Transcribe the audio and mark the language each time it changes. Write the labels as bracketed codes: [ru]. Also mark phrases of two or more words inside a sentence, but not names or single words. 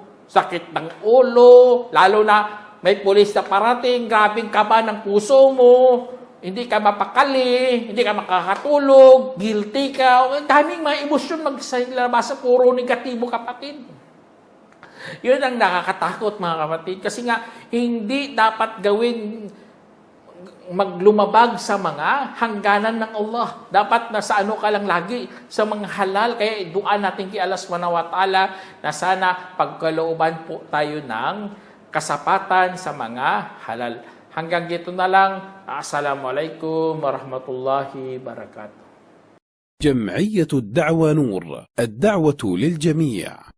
[tl] Sakit ng ulo, lalo na may pulis na parating, grabing kaba ng puso mo, hindi ka mapakali, hindi ka makakatulog, guilty ka, daming mga emosyon magsalabasa, puro negatibo, kapatid. Yun ang nakakatakot, mga kapatid, kasi nga hindi dapat gawin maglumabag sa mga hangganan ng Allah. Dapat nasa ka lang lagi, sa mga halal. Kaya dua natin kay Allah [ar] سبحانه وتعالى [tl] na sana pagkalooban po tayo ng kasapatan sa mga halal. Hanggang dito na lang. [ar] السلام عليكم ورحمة الله وبركاته. جمعية الدعوة نور، الدعوة للجميع.